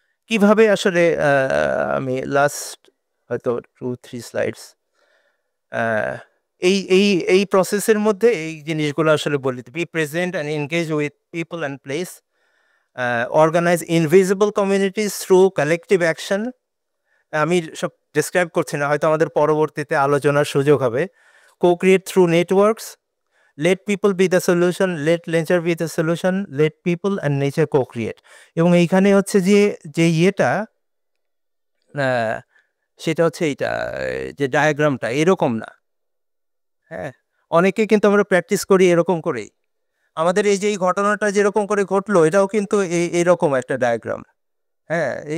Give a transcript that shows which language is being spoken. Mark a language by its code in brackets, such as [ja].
[bn] কিভাবে আসলে আমি লাস্ট হয়তো 2-3 স্লাইডস এই এই এই প্রসেসের মধ্যে এই জিনিসগুলো আসলে বলি, [en] Be present and engage with people and place, organise invisible communities through collective action. [bn] আমি সব ডিসক্রাইব করছি না, হয়তো আমাদের পরবর্তীতে আলোচনার সুযোগ হবে। [en] Co-create through networks, let people be the solution, let nature be the solution, let people and nature co-create। [bn] এবং এইখানে হচ্ছে যে ইয়েটা সেটা হচ্ছে এইটা, যে ডায়াগ্রামটা এরকম না, হ্যাঁ। অনেকে কিন্তু আমরা প্র্যাকটিস করি এরকম করেই। আমাদের এই যে এই ঘটনাটা যেরকম করে ঘটলো, এটাও কিন্তু এইরকম একটা ডায়াগ্রাম, হ্যাঁ।